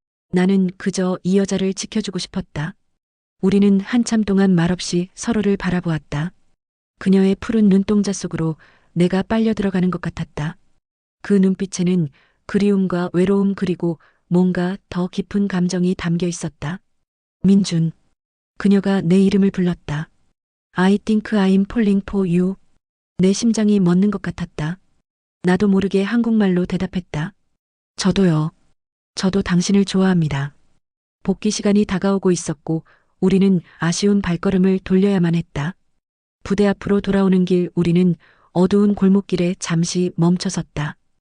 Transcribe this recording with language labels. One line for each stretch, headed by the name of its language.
Korean: 나는 그저 이 여자를 지켜주고 싶었다. 우리는 한참 동안 말없이 서로를 바라보았다. 그녀의 푸른 눈동자 속으로 내가 빨려 들어가는 것 같았다. 그 눈빛에는 그리움과 외로움 그리고 뭔가 더 깊은 감정이 담겨 있었다. 민준. 그녀가 내 이름을 불렀다.
English: I think I'm falling for you.
Korean: 내 심장이 멎는 것 같았다. 나도 모르게 한국말로 대답했다. 저도요. 저도 당신을 좋아합니다. 복귀 시간이 다가오고 있었고 우리는 아쉬운 발걸음을 돌려야만 했다. 부대 앞으로 돌아오는 길 우리는 어두운 골목길에 잠시 멈춰섰다.